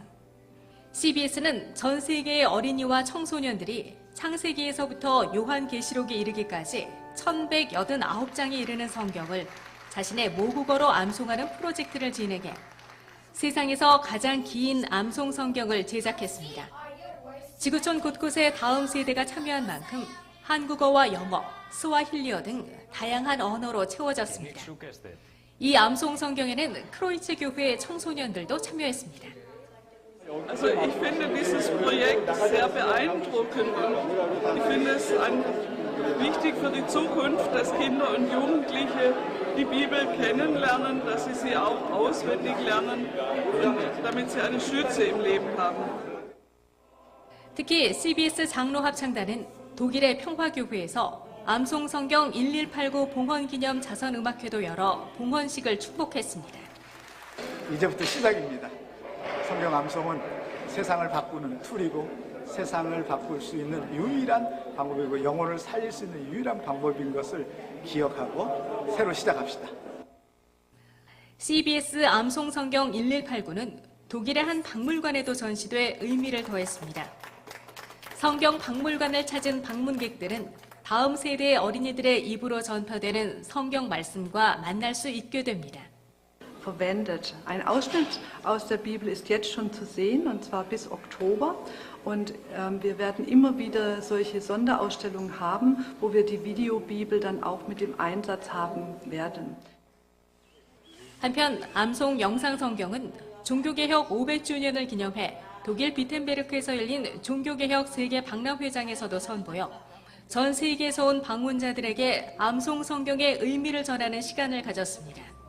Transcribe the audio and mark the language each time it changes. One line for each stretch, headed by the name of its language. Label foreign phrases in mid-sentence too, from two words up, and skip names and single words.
Korean: CBS는 전 세계의 어린이와 청소년들이 창세기에서부터 요한계시록에 이르기까지 1189장에 이르는 성경을 자신의 모국어로 암송하는 프로젝트를 진행해 세상에서 가장 긴 암송 성경을 제작했습니다. 지구촌 곳곳에 다음 세대가 참여한 만큼 한국어와 영어, 스와힐리어 등 다양한 언어로 채워졌습니다. 이 암송 성경에는 크로이츠 교회의 청소년들도 참여했습니다.
German: Also ich finde dieses Projekt sehr beeindruckend und ich finde es wichtig für die Zukunft, dass Kinder und Jugendliche die Bibel kennenlernen, dass sie auch auswendig lernen und damit sie eine Stütze im Leben haben.
Korean: 특히 CBS 장로 합창단은 독일의 평화교회에서 암송 성경 1189 봉헌 기념 자선 음악회도 열어 봉헌식을 축복했습니다. 이제부터 시작입니다. 성경 암송은 세상을 바꾸는 툴이고 세상을 바꿀 수 있는 유일한 방법이고 영혼을 살릴 수 있는 유일한 방법인 것을 기억하고 새로 시작합시다. CBS 암송 성경 1189는 독일의 한 박물관에도 전시돼 의미를 더했습니다. 성경 박물관을 찾은 방문객들은 다음 세대의 어린이들의 입으로 전파되는 성경 말씀과 만날 수 있게 됩니다.
German: Verwendet. Ein Ausschnitt aus der Bibel ist jetzt schon zu sehen, und zwar bis Oktober. Und wir werden immer wieder solche Sonderausstellungen haben, wo wir die Videobibel dann auch mit dem Einsatz haben werden.
Korean: 한편 암송 영상 성경은 종교개혁 500주년을 기념해 독일 비텐베르크에서 열린 종교개혁 세계 박람회장에서도 선보여 전 세계에서 온 방문자들에게 암송 성경의 의미를 전하는 시간을 가졌습니다.